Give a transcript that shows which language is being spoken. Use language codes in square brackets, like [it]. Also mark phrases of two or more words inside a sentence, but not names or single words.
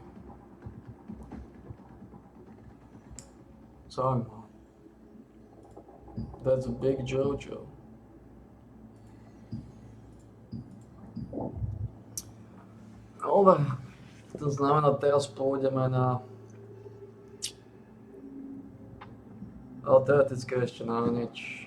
[sk] Zaujímavé. [en] That's a big Jojo. [sk] Dobre, to znamená teraz pôjdeme na... Ale teoreticky ešte na nič.